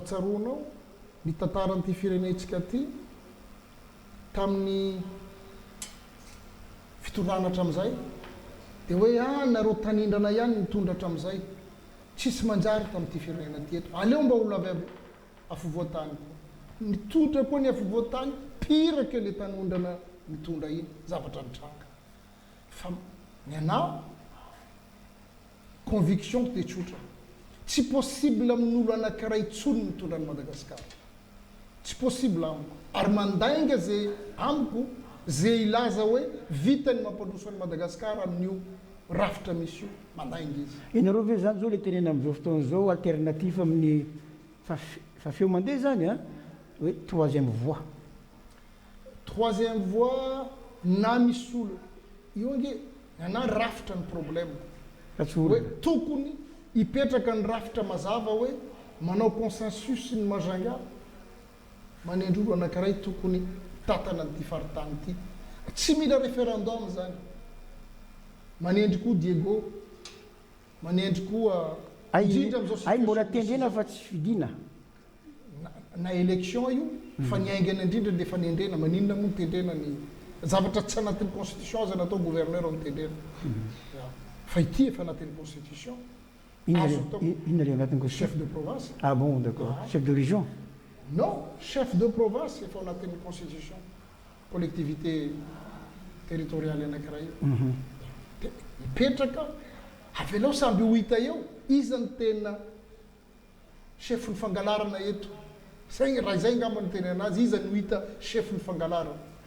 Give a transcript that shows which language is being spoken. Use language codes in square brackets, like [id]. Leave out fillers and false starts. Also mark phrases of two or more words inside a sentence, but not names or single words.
[mg] tsaroanao ny tantaran'ity firenentsika ty tamin'ny fitondrana hatramin'izay dia hoe nareo tanindrana ihany mitondra hatramin'izay, tsisy manjary tamin'ity firenena ty eto, aleo mba olona avy afovoan-tany, mitondra koa ny afovoan-tany [fr] pire que le [mg] tanondrana mitondra iny zavatra nitranga. Fa ny anao conviction dia tsotra, tsy possible amin'olo anankiray tsony mitondra ny Madagasikara, tsy possible amiko, ary mandainga zay amiko zay ilaza hoe vitany mampandroso any Madagasikara amin'io rafitra misy io, mandainga izy. Ianareo ve zany zao le tenena amin'izao fotoana zao alternatif amin'ny fafeo mandeha zany hoe [fr] troisième voie. Troisième voie [mg] na misy olo io ange ana rafitra ny problème hoe tokony hipetraka ny rafitra mazava hoe manao consensus ny mazanga manendry olo anankiray tokony tatana nyty faritany ity, tsy mila référendum zany, manendry koa Diego, manendry koa indrindra ay mbola tendrena fa tsy fidina na élection io fa ny aingana indrindra le fa nendrena, maninona moa nitendrena ny zavatra tsy anatin'ny constitution aza natao gouverneur ao nitendrena, fa ity efa anatin'ny constitution. Inona le anatin'ny [fr] chef de province. Ah bon, d'accord, chef de région. non chef de province [mg] efa ao anatin'ny constitution [fr] collectivité territoriale [mg] anankiray io de mipetraka avy alao samby ho hita eo iza ny tena chef ny fangalarana eto zay raha zay ngamba ny tena anazy iza ny ho hita chef ny fangalarana